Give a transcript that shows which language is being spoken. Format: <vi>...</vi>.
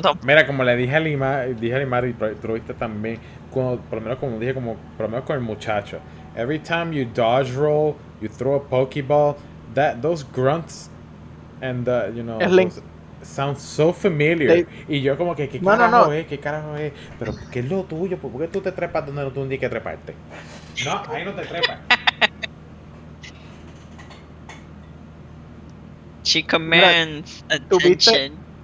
<es>Mira, como le dije a Limar y tú lo viste también, por lo menos como dije, por lo menos con el muchacho.</es> <en>Every time you dodge roll, you throw a Pokeball, those grunts and you know,</en> <es>Es Link.</es> <en>sound so familiar.</en> <es>Y yo como que, ¿qué carajo es? ¿Qué carajo es? Pero ¿qué es lo tuyo? ¿Por qué tú te trepas donde no tú tienes que treparte? No, ahí no te trepas.</es> <en>She commands</en> <es>¿tuviste?</es> <en>attention.</en>